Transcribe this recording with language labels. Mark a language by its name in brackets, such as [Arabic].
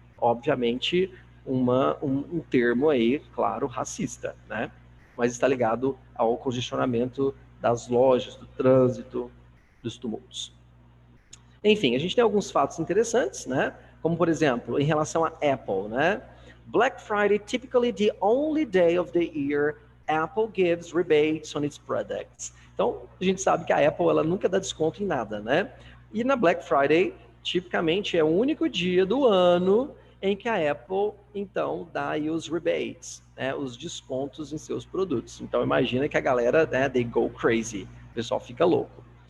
[Portuguese] Obviamente, um termo aí, claro, racista, né? Mas está ligado ao congestionamento das lojas, do trânsito, dos tumultos. Enfim, a gente tem alguns fatos interessantes, né? Como, por exemplo, em relação a Apple, né? [English] Black Friday, typically the only day of the year Apple gives rebates on its products. [Portuguese] Então, a gente sabe que a Apple, ela nunca dá desconto em nada, né? E na Black Friday, tipicamente, é o único dia do ano em que a Apple, então, dá aí os rebates, né? Os descontos em seus produtos. Então, imagina que a galera, né, [English] they go crazy. [Portuguese] O pessoal fica louco.